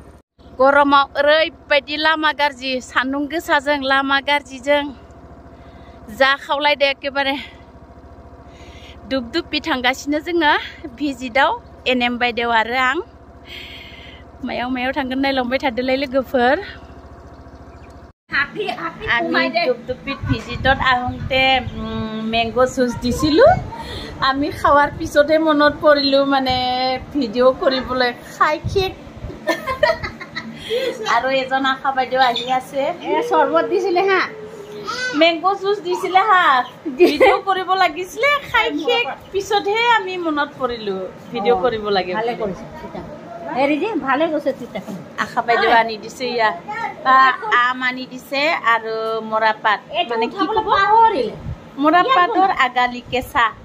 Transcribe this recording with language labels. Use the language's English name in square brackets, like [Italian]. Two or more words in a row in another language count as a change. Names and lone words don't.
[Bodo] गरमाव ओरैबायदि लामा गाज्रि सान्दुं गोसाजों लामा गाज्रिजों जा खावलायदो एकेबारे दुब दुबि थांगासिनो जोङो भिजिटआव एनएम बायदेव आरो आं मायाव थांगोन नायलांबाय थादोलाय लोगोफोर [Assamese] আমি দুবদুবিত ভিজিটত আহোঁতে মেংগো জুচ দিছিলোঁ আমি খাৱাৰ পিছতহে মনত পৰিলোঁ মানে ভিডিঅ' কৰিবলৈ খাই শেষ আৰু এজন আশা বাইদেউ আহি আছে চৰ্বত দিছিলে হা মেংগো জুচ দিছিলে হা ভিডিঅ' কৰিব লাগিছিলে খাই শেষ পিছতহে আমি মনত পৰিলোঁ ভিডিঅ' কৰিব লাগে ভালে কৰিছে হেৰি যে ভালে গৈছে তিতাখন আশা বাইদেউ আনি দিছে ইয়া আম আনি দিছে আৰু মৰাপাত মানে কি ক'ব মৰাপাতৰ আগালি কেঁচা